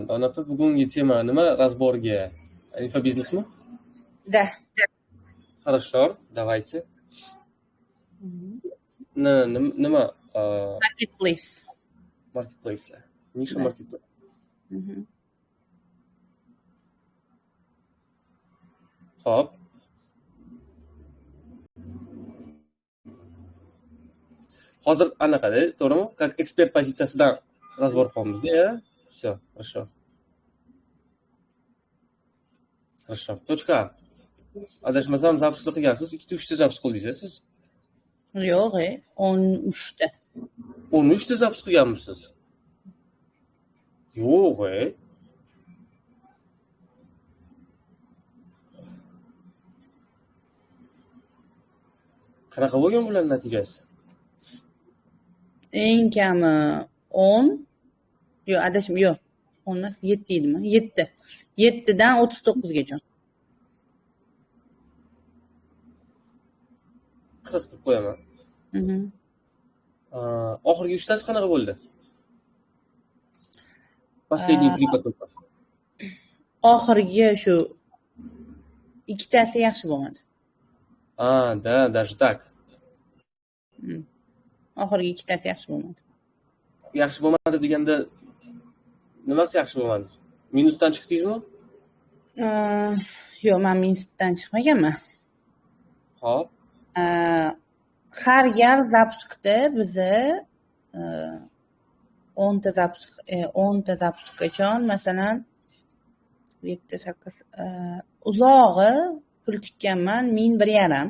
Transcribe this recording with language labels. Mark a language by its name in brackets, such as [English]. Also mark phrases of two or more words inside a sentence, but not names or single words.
[Uzbek] Anaqa bugungi tema nima razborga? Infobiznesmi? [Russian] Да. Хорошо, давайте. [Uzbek] Nima? Marketplace. Marketplace'lar. Nisha [Russian] Да. [Uzbek] marketplace. Hop. Hozir anaqada, to'g'rimi? Как ekspert pozitsiyasidan razbor qilyapmiz-da. [Russian] Всё, хорошо. Хорошо. Точка. [Uzbek] Adashmasam zapis qilgansiz, 2-3 ta zapis qildingiz siz. Yo'q, 13 ta. 13 ta zapis qilganmisiz? Yo'q. Qanaqa bo'lgan bular natijasi? Eng kami 10. Yo'q, adashim yo'q. 10 emas, 7 edimi? 7. 7 dan 39 gacha. 40 deb qo'yaman. Oxirgi 3 tasi qanaqa bo'ldi? [Russian] Последний 3 потока. [Uzbek] Oxirgi shu ikkitasi yaxshi bo'lmadi. [Russian] Да, даже так. [Uzbek] Oxirgi ikkitasi yaxshi bo'lmadi. Yaxshi bo'lmadi deganda nimasi yaxshi bo'lmadi? Minusdan chiqdingizmi? Yo'q, men minusdan chiqmaganman. Hop. Har gal zapuskda biza 10 ta zapuskachon, masalan 7 8 uzog'i pul tikkanman 1150.